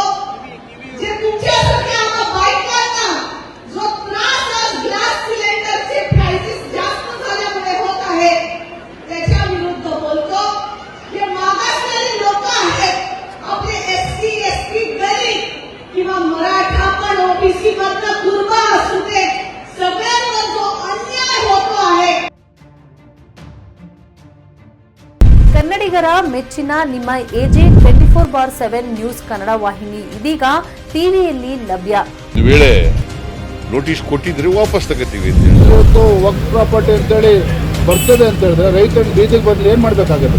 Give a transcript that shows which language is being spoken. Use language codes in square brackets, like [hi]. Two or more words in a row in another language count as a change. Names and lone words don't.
[mr] जे तुमच्यासारख्या आता बायकांना जो त्रास आज [en] glass cylinderche prices [mr] जास्त झाल्यामुळे होत आहे त्याच्या विरुद्ध बोलतो. जे मागासलेले लोक आहेत आपले एससी एसटी गरीब किंवा मराठा पण ओबीसी मधला कुर्बा असू दे सगळ्यांवर जो अन्याय होतो आहे. [kn] ಕನ್ನಡಿಗರ ಮೆಚ್ಚಿನ ನಿಮ್ಮ ಎಜೆ 24/7 ನ್ಯೂಸ್ ಕನ್ನಡ ವಾಹಿನಿ ಇದೀಗ ಟಿವಿಯಲ್ಲಿ ಲಭ್ಯ. ವೇಳೆ ನೋಟಿಸ್ ಕೊಟ್ಟಿದ್ರೆ ವಾಪಸ್ ತಗೋತೀವಿ. ಇವತ್ತು ವಕ್ಫ್ ಪ್ರಾಪರ್ಟಿ ಅಂತೇಳಿ ಬರ್ತದೆ ಅಂತ ಹೇಳಿದ್ರೆ ರೈತರು ಬೀದಿಗೆ ಬದಲು ಏನ್ ಮಾಡ್ಬೇಕಾಗುತ್ತೆ?